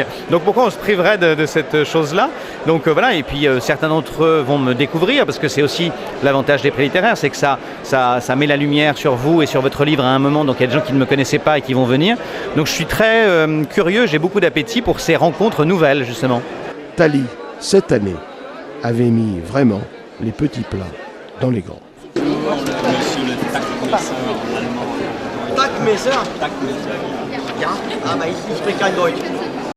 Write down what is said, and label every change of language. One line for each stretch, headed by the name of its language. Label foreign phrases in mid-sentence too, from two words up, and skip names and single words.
French: Donc pourquoi on se priverait de cette chose-là? Donc voilà, et puis certains d'entre eux vont me découvrir, parce que c'est aussi l'avantage des prix littéraires, c'est que ça met la lumière sur vous et sur votre livre à un moment. Donc il y a des gens qui ne me connaissaient pas et qui vont venir. Donc je suis très curieux, j'ai beaucoup d'appétit pour ces rencontres nouvelles, justement. Thalie, cette année, avait mis vraiment les petits plats dans les grands. Monsieur le Tackmesser en allemand. Tackmesser? Tackmesser.
German: Ja, aber ich spreche kein Deutsch.